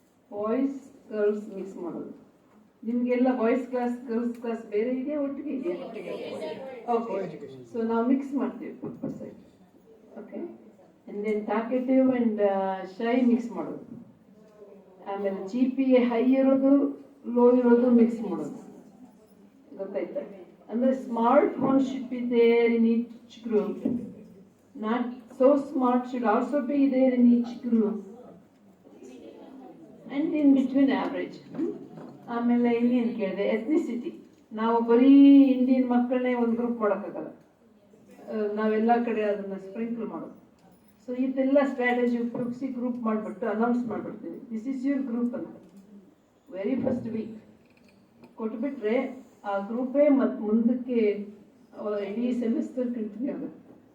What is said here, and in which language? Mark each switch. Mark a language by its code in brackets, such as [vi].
[kn] Boys girls mix ಮಾಡೋದು. ನಿಮಗೆಲ್ಲ boys class girls class ಬೇರೆ ಇದೆಯಾ, ಒಟ್ಟಿಗೆ ಇದೆಯಾ? ಓಕೆ, ಸೊ ನಾವು ಮಿಕ್ಸ್ ಮಾಡ್ತೀವಿ 4%. Okay, [en] and then talkative and shy [kn] mix ಮಾಡೋದು. ಆಮೇಲೆ GPA ಹೈ ಇರೋದು, ಲೋ ಇರೋದು ಮಿಕ್ಸ್ ಮಾಡೋದು. ಗೊತ್ತಾಯ್ತಾ? [en] ಅಂದರೆ smart one should be there in each group, not so smart should also be there in each group, and in between average. [kn] ಆಮೇಲೆ ಇನ್ನೇನು ಕೇಳಿದೆ, ಎಥ್ನಿಸಿಟಿ. ನಾವು ಬರೀ ಇಂಡಿಯನ್ ಮಕ್ಕಳನ್ನೇ ಒಂದು ಗ್ರೂಪ್ ಮಾಡೋಕ್ಕಾಗಲ್ಲ, ನಾವೆಲ್ಲ ಕಡೆ ಅದನ್ನು ಸ್ಪ್ರಿಂಕಲ್ ಮಾಡೋದು. ಸೊ ಇದೆಲ್ಲ ಸ್ಟ್ರಾಟಜಿ ಉಪಯೋಗಿಸಿ ಗ್ರೂಪ್ ಮಾಡಿಬಿಟ್ಟು announce ಮಾಡಿಬಿಡ್ತೀವಿ, [en] this is your group [kn] ಅಂತ. ವೆರಿ ಫಸ್ಟ್ ವೀಕ್ ಕೊಟ್ಬಿಟ್ರೆ ಆ ಗ್ರೂಪೇ ಮತ್ತು ಮುಂದಕ್ಕೆ ಇಡೀ ಸೆಮಿಸ್ಟರ್ ಕಂಟಿನ್ಯೂ ಆಗುತ್ತೆ.